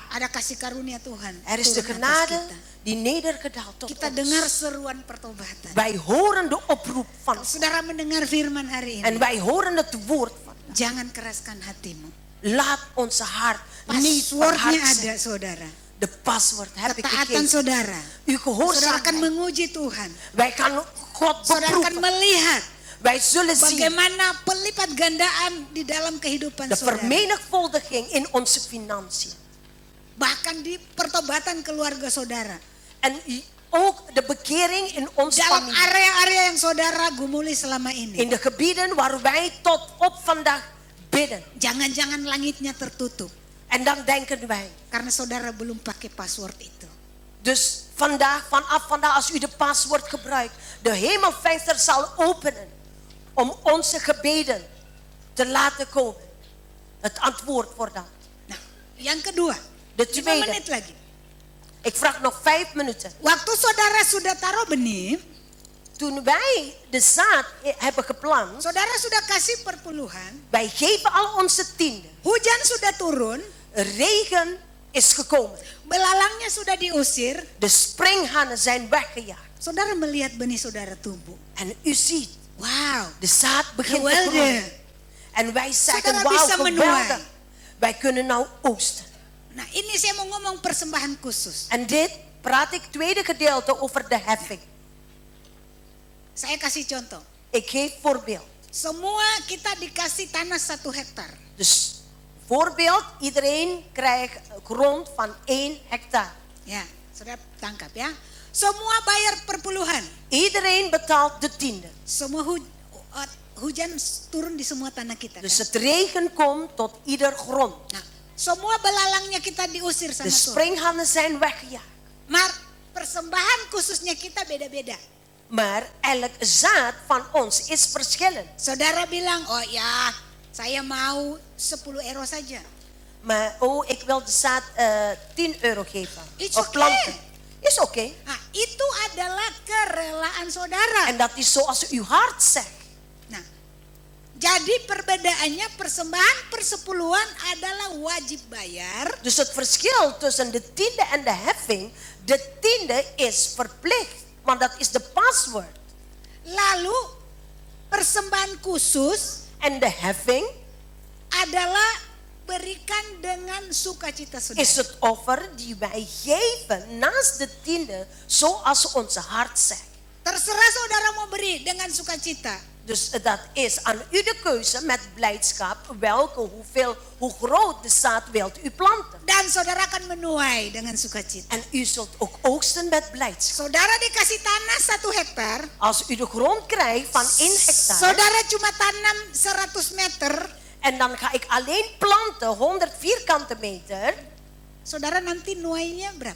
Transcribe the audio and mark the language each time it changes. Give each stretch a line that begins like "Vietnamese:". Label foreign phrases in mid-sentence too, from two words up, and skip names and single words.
Indonesian: ada kasih karunia Tuhan.
Dutch: er is de
Indonesian: turun atas
Dutch: genade
Indonesian: kita.
Dutch: die nedergedaald tot
Indonesian: Kita
Dutch: ons.
Indonesian: dengar seruan pertobatan.
Dutch: Wij horen de oproep van
Indonesian: Kalau
Dutch: God.
Indonesian: saudara mendengar firman hari
Dutch: En
Indonesian: ini,
Dutch: wij horen het woord van God.
Indonesian: jangan keraskan hatimu.
Dutch: Laat onze hart niet
Indonesian: Passwordnya
Dutch: verhard zijn.
Indonesian: ada saudara.
Dutch: De paswoord heb ik
Indonesian: Ketaatan
Dutch: gegeven.
Indonesian: saudara.
Dutch: Uw
Indonesian: Saudara akan
Dutch: gehoorzaamheid.
Indonesian: menguji Tuhan.
Dutch: Wij gaan God
Indonesian: Saudara akan
Dutch: beproeven.
Indonesian: melihat
Dutch: Wij zullen zien
Indonesian: bagaimana pelipat gandaan di dalam kehidupan
Dutch: de
Indonesian: saudara.
Dutch: vermenigvuldiging in onze financiën.
Indonesian: Bahkan di pertobatan keluarga saudara.
Dutch: En ook de bekering in onze
Indonesian: Dalam
Dutch: familie.
Indonesian: area-area yang saudara gumuli selama ini.
Dutch: In de gebieden waar wij tot op vandaag bidden. Jangan-jangan langitnya tertutup. En dan denken wij. Karena saudara belum pakai password itu. Dus vanaf vandaag als u de paswoord gebruikt. De hemelvenster zal openen. Om onze gebeden te laten komen. Het antwoord voor dat.
Indonesian: Nah, yang kedua.
Dutch: De
Indonesian: 5
Dutch: tweede.
Indonesian: menit lagi.
Dutch: Ik vraag nog 5 minuten.
Indonesian: Waktu saudara sudah taruh benih,
Dutch: Toen wij de zaad hebben geplant.
Indonesian: saudara sudah kasih perpuluhan,
Dutch: Wij geven al onze tiende.
Indonesian: hujan sudah turun,
Dutch: Regen is gekomen.
Indonesian: belalangnya sudah diusir,
Dutch: De springhanen zijn weggejaagd.
Indonesian: saudara melihat benih saudara tumbuh.
Dutch: En u ziet, Wow, de zaad begint te geweldig. groeien. En wij zeggen,
Indonesian: Saudara
Dutch: wauw,
Indonesian: bisa
Dutch: geweldig.
Indonesian: menuai.
Dutch: Wij kunnen nou oogsten.
Indonesian: Nah ini saya mau ngomong persembahan khusus.
Dutch: En dit praat ik tweede gedeelte over de heffing.
Indonesian: Saya kasih contoh.
Dutch: Ik geef voorbeeld.
Indonesian: Semua kita dikasih tanah 1 hektar.
Dutch: Dus voorbeeld, iedereen krijgt grond van 1 hectare.
Indonesian: Ya, saudara tangkap ya. Semua bayar perpuluhan.
Dutch: Iedereen betaalt de tiende.
Indonesian: Semua hujan turun di semua tanah kita.
Dutch: Dus
Indonesian: Kan?
Dutch: het regen komt tot ieder grond.
Indonesian: Nah, semua belalangnya kita diusir
Dutch: De
Indonesian: sama Tuhan.
Dutch: springhanen zijn weggejaagd.
Indonesian: Maar persembahan khususnya kita beda-beda.
Dutch: Maar elk zaad van ons is verschillend.
Indonesian: Saudara bilang, oh ya, saya mau 10 euro saja.
Dutch: Maar ik wil de zaad 10 euro geven.
English: It's
Dutch: Of
English: okay.
Dutch: planten. Is oké.
Indonesian: Nah, itu adalah kerelaan saudara.
Dutch: En dat is zoals uw hart zegt.
Indonesian: Nah, jadi perbedaannya persembahan persepuluhan adalah wajib bayar.
Dutch: Dus het verschil tussen de tiende en de heffing. De tiende is verplicht. Want dat is de paswoord.
Indonesian: Lalu persembahan khusus
Dutch: En de heffing
Indonesian: adalah berikan dengan sukacita saudara.
Dutch: is het offer die wij geven naast de tiende. Zoals onze hart zegt.
Indonesian: Terserah saudara mau beri dengan sukacita.
Dutch: Dus dat is aan u de keuze met blijdschap hoe groot de zaad wilt u planten.
Indonesian: Dan saudara akan menuai dengan sukacita.
Dutch: En u zult ook oogsten met blijdschap.
Indonesian: Saudara dikasih tanah 1 hektar.
Dutch: Als u de grond krijgt van 1 hectare.
Indonesian: Saudara cuma tanam 100 meter.
Dutch: En dan ga ik alleen planten 100 vierkante meter.
Indonesian: Saudara nanti nuainya berapa?